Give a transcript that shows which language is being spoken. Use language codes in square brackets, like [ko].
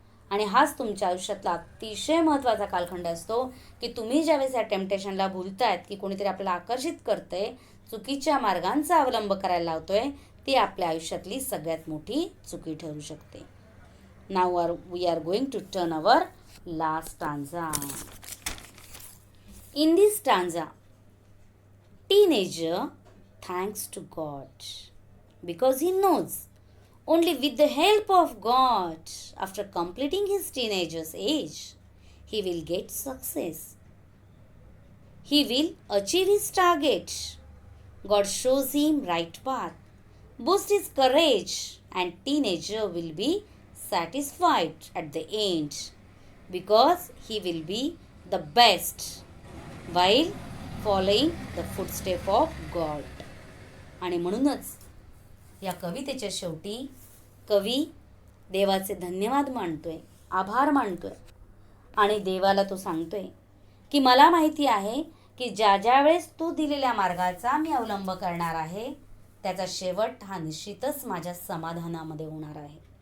[mr] आणि हाच तुमच्या आयुष्यातला अतिशय महत्त्वाचा कालखंड असतो की तुम्ही ज्यावेळेस या टेम्पटेशनला भुलतायत की कोणीतरी आपल्याला आकर्षित करतंय, चुकीच्या मार्गांचा अवलंब करायला लावतोय ती आपल्या आयुष्यातली सगळ्यात मोठी चुकी ठरू शकते. [en] Now we are going to turn our last stanza. In this stanza, teenager thanks to God because he knows only with the help of God, after completing his teenager's age, he will get success. He will achieve his target. God shows him right path, boosts his courage, and teenager will be satisfied at the end because he will be the best while following the footstep of God. [mr] आणि म्हणूनच या कवितेच्या शेवटी कवी देवाचे धन्यवाद मानतोय, आभार मानतोय आणि देवाला तो सांगतोय की मला माहिती आहे की ज्या वेळेस तू दिलेल्या मार्गाचा मी अवलंब करणार आहे त्याचा शेवट हा निश्चितच माझ्या समाधानामध्ये होणार आहे.